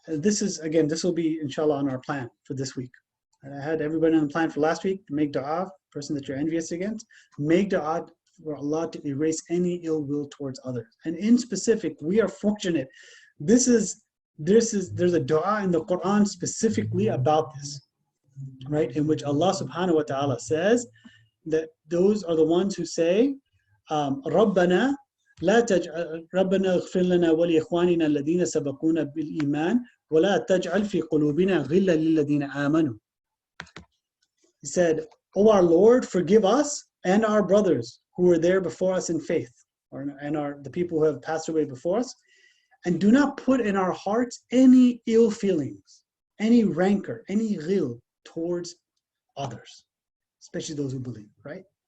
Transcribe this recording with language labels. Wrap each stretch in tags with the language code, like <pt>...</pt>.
<en>This is, again, this will be inshallah on our plan for this week. And I had everybody on the plan for last week to make dua, person that you're envious against. Make dua for Allah to erase any ill will towards others. And in specific, we are fortunate. There's a dua in the Quran specifically about this, right? In which Allah subhanahu wa ta'ala says that those are the ones who say,</en> <ar>رَبَّنَا لا تجعل ربنا اغفر لنا ولإخواننا الذين سبقونا بالإيمان ولا تجعل في قلوبنا غلا للذين آمنوا.</ar> <en>He said, "O our Lord, forgive us and our brothers who were there before us in faith, and the people who have passed away before us, and do not put in our hearts any ill feelings, any rancor, any ghill towards others, especially those who believe." Right?</en>